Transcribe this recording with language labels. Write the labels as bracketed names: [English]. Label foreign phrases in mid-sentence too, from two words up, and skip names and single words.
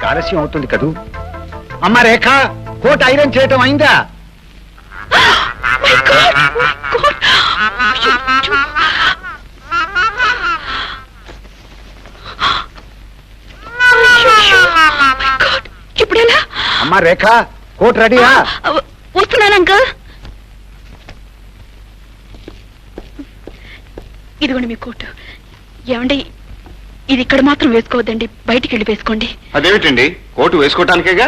[Telugu] ఆలస్యం అవుతుంది కదూ. అమ్మ రేఖ, [English] coat iron [Telugu] చేయటం అయిందా? [English] My God! My God! అయ్యో! My God! [Telugu] ఇప్పుడెలా? అమ్మ రేఖ, కోట్ రెడీయా? వస్తున్నాను అంకల్. ఇదిగోండి మీ కోట్. ఏమండి, ఇది ఇక్కడ మాత్రం వేసుకోవద్దండి, బయటికి వెళ్ళి వేసుకోండి. అదేమిటండి, కోటు వేసుకోవటానికేగా?